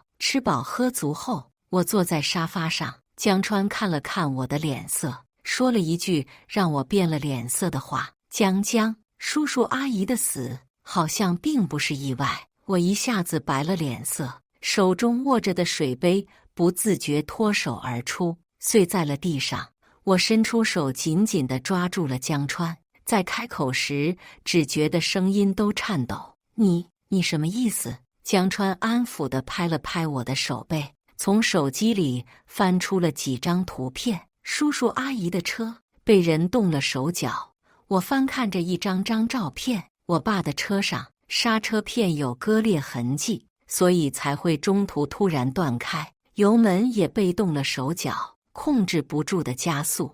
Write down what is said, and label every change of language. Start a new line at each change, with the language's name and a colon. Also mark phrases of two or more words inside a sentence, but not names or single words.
Chinese: 吃飽喝足後，我坐在沙發上，江川看了看我的臉色，說了一句讓我變了臉色的話：江，叔叔阿姨的死好像並不是意外。我一下子白了臉色，手中握着的水杯不自覺脫手而出，碎在了地上。我伸出手緊緊地抓住了江川，在開口時只覺得聲音都顫抖。你什麼意思？江川安撫地拍了拍我的手背，從手機裡翻出了幾張圖片。叔叔阿姨的車被人動了手腳。我翻看着一張張照片，我爸的車上剎車片有割裂痕跡，所以才會中途突然斷開，油門也被動了手腳，控制不住的加速。